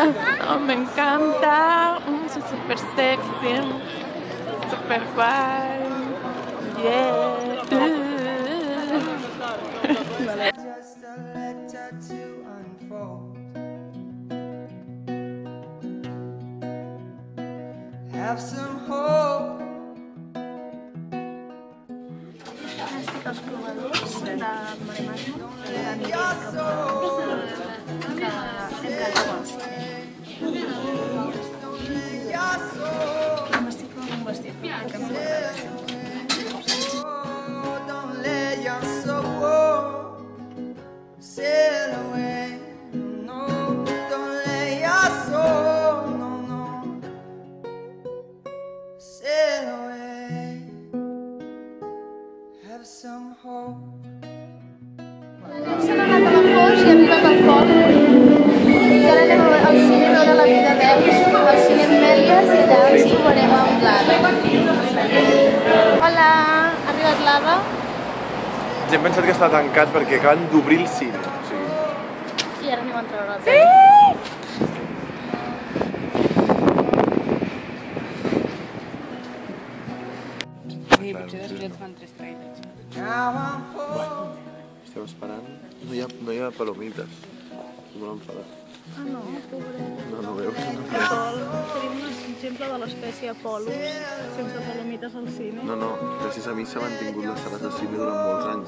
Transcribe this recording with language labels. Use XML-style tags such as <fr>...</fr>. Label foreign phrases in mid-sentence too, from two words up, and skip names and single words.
<es>Oh, me encanta, soy super sexy, super guay,</es> <en>yeah. Just a letter to unfold. Have some hope.</en> <ca>Estic als provadors de matemàtica que m'estic provant un vestit que m'agrada.</ca> <en>Don't let your soul sail away. No, don't let your soul, no, sail away. Have some hope.</en> <ca>S'han anat a la Foix i hem arribat al poble. I ara anem al cine a veure La vida d'Ells, al cine Mèlies, i allà ens trobarem amb l'Ada. Hola, ha arribat l'Ada. Ja hem pensat que està tancat perquè acaben d'obrir el cine. O sigui... I ara anem a treure el temps. Sí, potser després et fan 3 trailers.</ca> <en>Now I'm home.</en> <ca>Estem esperant. No hi ha palomites. Molt enfadat. Ah, no, pobret. No veus. Tenim un exemple de l'espècie Apollo, sense palomites al cine. No, gràcies a mi s'ha mantingut les sales de cine durant molts anys.</ca>